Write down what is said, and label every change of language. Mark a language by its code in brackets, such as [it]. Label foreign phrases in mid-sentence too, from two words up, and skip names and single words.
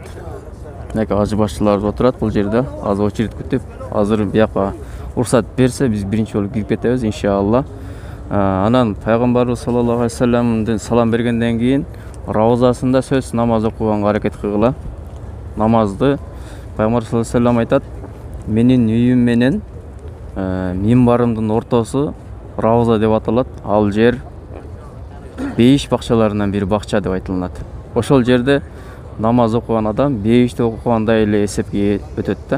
[ky] Мынакей ажы башчыларыбыз отурат бул жерде. Азыр очередь күтүп, азыр бияка уруксат берсе биз биринчи болуп кирип кетебиз иншалла. Анан Пайгамбарыбыз [ar] صلى الله عليه وسلم [ky] салам бергенден кийин равзасында сөз намаз окуганга аракет кылгыла. Намазды Пайгамбар [ar] صلى الله عليه وسلم [ky] айтат: "Менин үйүм менен минбарымдын ортосу равза деп аталат. Ал жер бейиш бакчаларынан бир бакча деп айтылат." Ошол жерде намаз окуган адам бейиште окугандай эле эсепке өтөт да.